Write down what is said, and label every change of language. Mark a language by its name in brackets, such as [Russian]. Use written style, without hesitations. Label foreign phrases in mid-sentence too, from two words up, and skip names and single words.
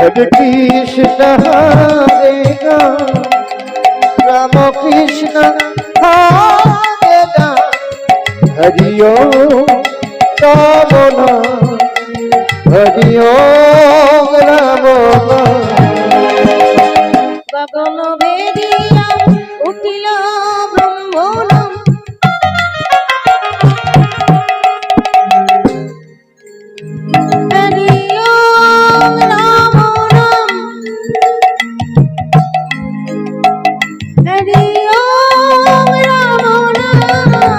[Sanskrit] हरे कृष्ण हरे राम राम कृष्ण हरे राम हरि ॐ राम नाम हरि ॐ राम नाम [Bangla] গগন ভেদিয়া উঠিল ব্রহ্মনাম [Sanskrit] হরি ওম রাম নাম হরি ওম রাম নাম